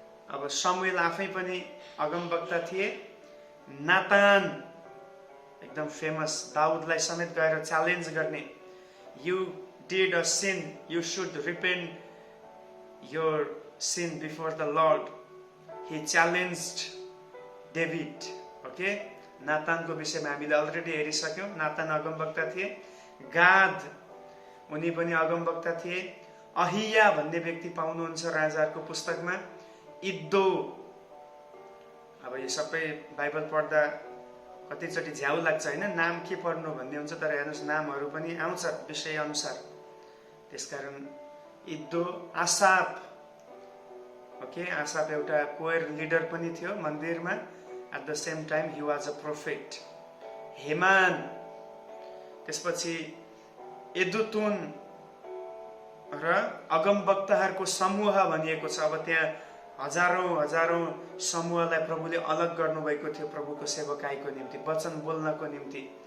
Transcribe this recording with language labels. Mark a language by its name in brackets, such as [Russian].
[Nepali] अब शमुएल आफै पनि अगमवक्ता थिए। नातान एकदम फेमस, दाउदलाई समेत गएर च्यालेन्ज गर्ने, [English] You did a sin, you should repent your sin before the Lord. He challenged David. [Nepali] Okay, नातानको विषयमा हामीले अलरेडी हेरिसक्यौँ। नातान अगमवक्ता थिए। गाद उनी पनि अगमवक्ता थिए। अहिया भन्ने व्यक्ति पाउनुहुन्छ राजाहरूको पुस्तकमा। इद्दो, अब यो सबै बाइबल पढ्दा कतिचोटि झ्याउ लाग्छ होइन, नाम के पढ्नु भन्ने हुन्छ, तर हेर्नुहोस् नामहरू पनि आउँछ विषय अनुसार। त्यसकारण इद्दो। आसाप, ओके, आसाप एउटा कोयर लिडर पनि थियो मन्दिरमा। [English] At the same time he was a prophet. [Nepali] हेमान, त्यसपछि एदुतुन र अगमवक्ताहरूको समूह भनिएको छ। अब त्यहाँ हजारौं समूहलाई प्रभुले अलग गर्नुभएको थियो प्रभुको सेवकाईको निम्ति, वचन बोल्नको निम्ति।